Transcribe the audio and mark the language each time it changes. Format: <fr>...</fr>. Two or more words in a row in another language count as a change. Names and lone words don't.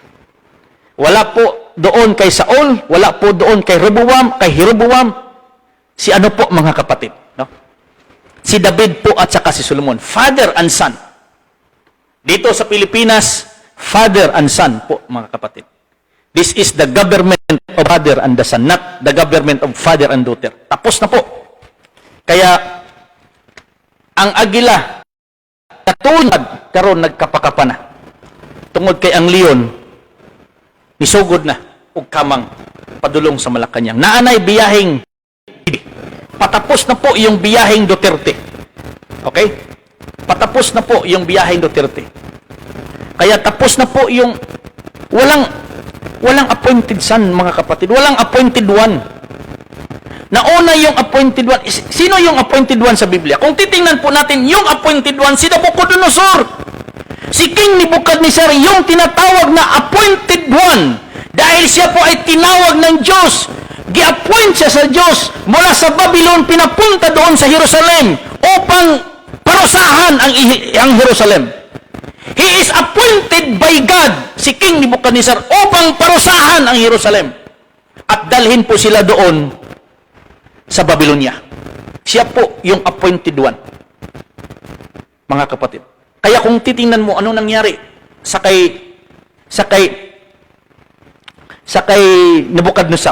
<tl>Wala po doon kay Saul, wala po doon kay Jeroboam, si ano po mga kapatid, no? Si David po at saka si Solomon,</tl> <en>father and son.</en> <tl>Dito sa Pilipinas,</tl> <en>father and son</en> <tl>po mga kapatid.</tl> <en>This is the government of father and the son, not the government of father and daughter.</en> <tl>Tapos na po. Kaya ang agila katulad karon nagkapakapa na.</tl> <ceb>Tungod kay ang leon nisugod na ug kamang padulong sa Malacañang.</ceb> <tl>Naanay biyaheng patapos na po yung biyaheng Duterte. Okay? Patapos na po yung biyaheng Duterte. Kaya tapos na po yung walang</tl> <en>appointed son,</en> <tl>mga kapatid. Walang</tl> <en>appointed one.</en> <tl>Nauna yung</tl> <en>appointed one.</en> <tl>Sino yung</tl> <en>appointed one</en> <tl>sa Biblia? Kung titingnan po natin, yung</tl> <en>appointed one,</en> <tl>si Nabucodonosor. Si King Nebuchadnezzar, yung tinatawag na</tl> <en>appointed one.</en> <tl>Dahil siya po ay tinawag ng Diyos.</tl> <ceb>Gi-appoint siya sa Diyos.</ceb> <tl>Mula sa Babylon, pinapunta doon sa Jerusalem upang parusahan ang Jerusalem.</tl> <en>He is appointed by God,</en> <tl>si King Nebuchadnezzar, upang parusahan ang Jerusalem. At dalhin po sila doon sa Babylonia. Siya po yung</tl> <en>appointed one.</en> <tl>Mga kapatid. Kaya kung titingnan mo, ano nangyari sa kay Nebuchadnezzar?</tl>